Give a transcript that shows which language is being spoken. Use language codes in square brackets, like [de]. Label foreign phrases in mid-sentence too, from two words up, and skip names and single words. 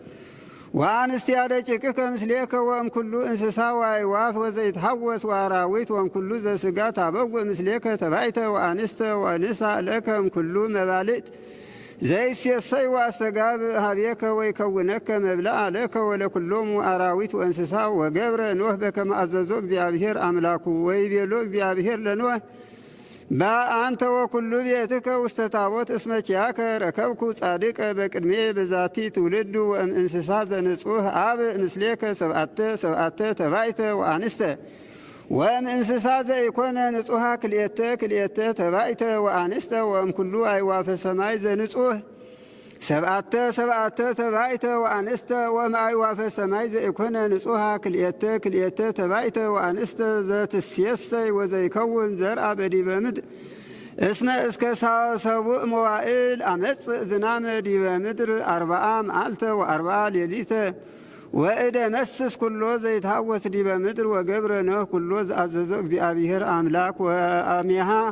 [gez] ወአንስቲያ ደቂቅከ ምስሌከ ወእምኩሉ እንስሳ ወአዕዋፍ ወዘይትሐወስ ወአራዊት ወእምኩሉ ዘሥጋ ታበውእ ምስሌከ ተባይተ ወአንስተ ወንሳ ለከ እምኩሉ መባልእት ዘይሴሰይ ወአስተጋብ ሀቤከ ወይከውነከ መብልአ ለከ ወለኩሎሙ አራዊት ወእንስሳ ወገብረ ኖህ በከመ አዘዞ እግዚአብሔር አምላኩ ወይቤሎ እግዚአብሔር ለኖህ በአንተ ወኩሉ ቤትከ ውስተ ታቦት እስመ ኪያከ ረከብኩ ጻድቀ በቅድሜ በዛቲ ትውልድ ወእምእንስሳ ዘንጹህ አብ ምስሌከ ሰብአተ ተባይተ ወአንስተ ወእምእንስሳ ዘኢኮነ ንጹሃ ክልኤተ ተባይተ ወአንስተ ወእምኩሉ አዕዋፈ ሰማይ ዘንጹህ ሰብአተ ተባይተ ወአንስተ ወእምአዕዋፈ ሰማይ ዘኢኮነ ንጹሃ ክልኤተ ተባይተ ወአንስተ ዘትሴሰይ ወዘይከውን ዘርአ በዲበ ምድር እስመ እስከ ሰቡእ መዋዕል አመጽእ ዝናመ ዲበ ምድር 40 መዓልተ ወ40 ሌሊተ ወእደ መስስ ኩሎ ዘይትሐወስ ዲበ ምድር ወገብረ ኖህ ኩሎ ዘአዘዞ እግዚአብሔር አምላክ ወአሜሃ